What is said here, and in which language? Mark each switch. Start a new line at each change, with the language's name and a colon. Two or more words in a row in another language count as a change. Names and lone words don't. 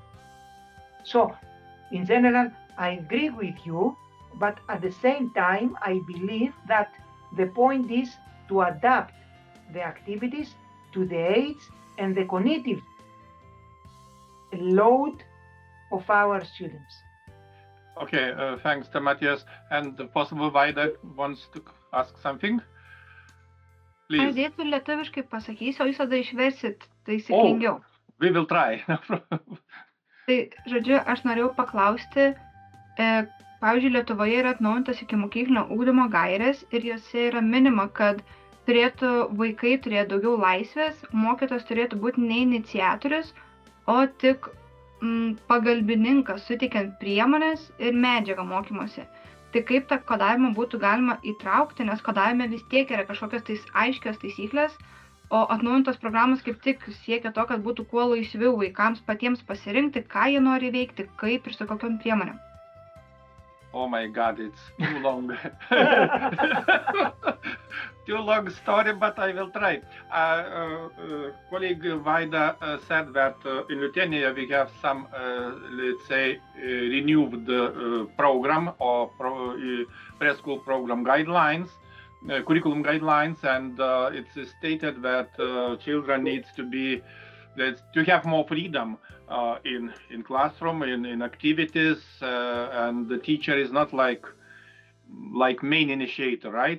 English: So in general, I agree with you, but at the same time, I believe that the point is to adapt the activities to the age and the cognitive load of our students. Okay, thanks, Stamatios. And the possible Vaida wants to ask something?
Lithuanian: Aš Please. dėtų lietuviškai pasakysiu, o jūs tada išversit taisyklingiau.
English: We will try.
Lithuanian: Tai, žodžiu, aš norėjau paklausti, pavyzdžiui, Lietuvoje yra atnaujintas ikimokyklinio ugdymo gairės ir jose yra minima, kad vaikai turėtų daugiau laisvės, mokytojas turėtų būti ne iniciatorius, o tik pagalbininkas, suteikiant priemonės ir medžiagą mokymosi. Tai kaip tą kodavimą būtų galima įtraukti, nes kodavime vis tiek yra kažkokios aiškios taisyklės, o atnaujintos programos kaip tik siekia to, kad būtų kuo laisviau vaikams patiems pasirinkti, ką jie nori veikti, kaip ir su kokiom priemonėm.
English: Oh my God, it's too long. Too long story, but I will try. Colleague Vaida said that in Lithuania we have some, let's say, renewed program or preschool program guidelines, curriculum guidelines, and it's stated that children needs to have more freedom in classroom, in activities, and the teacher is not like main initiator, right?